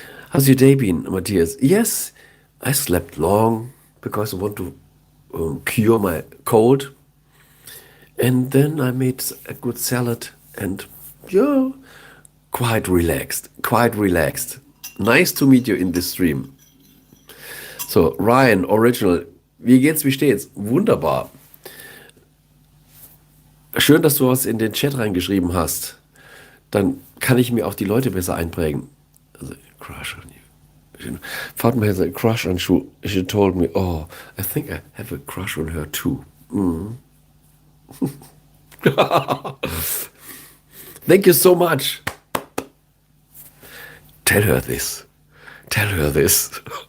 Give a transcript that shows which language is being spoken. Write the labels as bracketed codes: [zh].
[en] How's your day been, Matthias? Yes, I slept long because I want to cure my cold. And then I made a good salad and yeah, quite relaxed, quite relaxed. Nice to meet you in this stream. [de] So, Ryan, Original, wie geht's, wie steht's? Wunderbar. Schön, dass du was in den Chat reingeschrieben hast. Dann kann ich mir auch die Leute besser einprägen. [en] Also, crush on you. Fatma has a crush on you. She told me, oh, I think I have a crush on her too. Thank you so much. Tell her this. Tell her this.